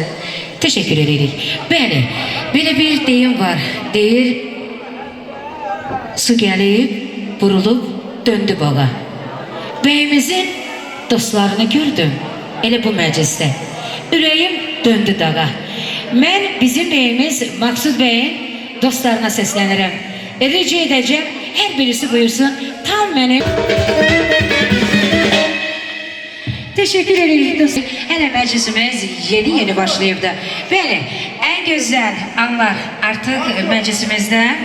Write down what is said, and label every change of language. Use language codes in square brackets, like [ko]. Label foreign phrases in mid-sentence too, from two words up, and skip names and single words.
[tr] Teşekkür ederim. Böyle. Böyle bir deyim var. [az] Deyir su gelip vurulup döndü bağa. Beyimizin dostlarını gördüm. Ele bu mecliste. Ürəyim döndü dağa. Ben bizim beyimiz Maksud Bey'in dostlarına səslənirəm. Rica edəcəm, hər birisi buyursun, tam mənim. [tr] Teşekkür ederim dostum. [az] Hələ məclisimiz yeni başlayıb da. Bəli, ən gözəl anlar artıq məclisimizdə.